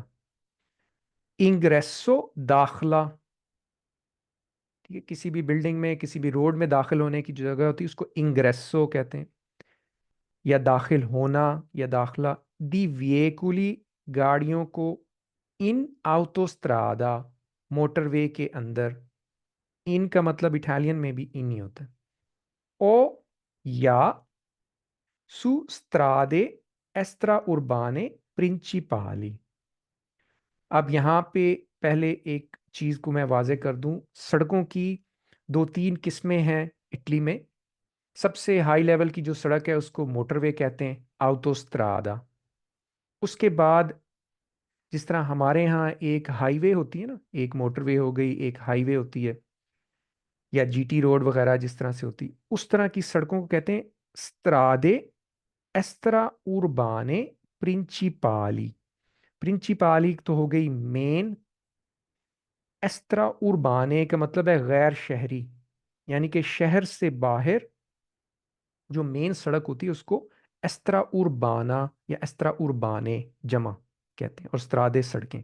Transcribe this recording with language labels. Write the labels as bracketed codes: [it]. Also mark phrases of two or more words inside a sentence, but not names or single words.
[ur] انگریسو، داخلہ، ٹھیک ہے، کسی بھی بلڈنگ میں کسی بھی روڈ میں داخل ہونے کی جو جگہ ہوتی ہے اس کو انگریسو کہتے ہیں، یا داخل ہونا یا داخلہ۔ [it] dei veicoli, [ur] گاڑیوں کو، [it] in autostrada, [ur] موٹر وے کے اندر، ان کا مطلب اٹالین میں بھی ان ہی ہوتا ہے، او یا سو [it] strade extraurbane principali۔ [ur] اب یہاں پہ پہلے ایک چیز کو میں واضح کر دوں، سڑکوں کی 2-3 قسمیں ہیں اٹلی میں۔ سب سے ہائی لیول کی جو سڑک ہے اس کو موٹر وے کہتے ہیں، آؤٹوسترادا۔ اس کے بعد جس طرح ہمارے یہاں ایک ہائی وے ہوتی ہے نا، ایک موٹر وے ہو گئی، ایک ہائی وے ہوتی ہے، یا جی ٹی روڈ وغیرہ جس طرح سے ہوتی، اس طرح کی سڑکوں کو کہتے ہیں [it] strade extra urbane principali. [ur] پرنچپالی تو ہو گئی مین, [it] extra urbane [ur] کا مطلب ہے غیر شہری، یعنی کہ شہر سے باہر جو مین سڑک ہوتی ہے اس کو [it] extra urbana [ur] या [it] extra urbane [ur] جمع کہتے ہیں، اور سترادے سڑکیں.